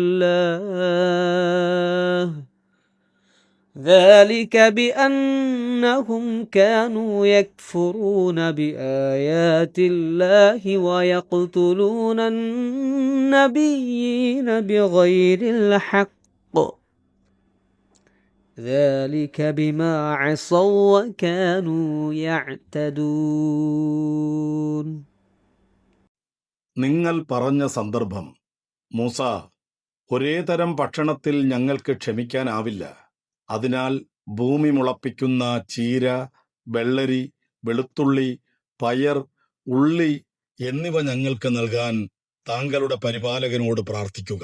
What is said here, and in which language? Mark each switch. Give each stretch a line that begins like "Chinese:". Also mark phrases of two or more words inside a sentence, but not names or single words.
Arabic: الله ذلك بأنهم كانوا يكفرون بآيات الله ويقتلون النبيين بغير الحق ذلك بما عصوا وكانوا يعتدون.
Malayalam: നിങ്ങൾ പറഞ്ഞ സന്ദർഭം: മൂസ, ഒരേ തരം ഭക്ഷണത്തിൽ ഞങ്ങൾക്ക് ക്ഷമിക്കാനാവില്ല. അതിനാൽ ഭൂമി മുളപ്പിക്കുന്ന ചീര, വെള്ളരി, വെളുത്തുള്ളി, പയർ, ഉള്ളി എന്നിവ ഞങ്ങൾക്ക് നൽകാൻ താങ്കളുടെ പരിപാലകനോട് പ്രാർത്ഥിക്കുക.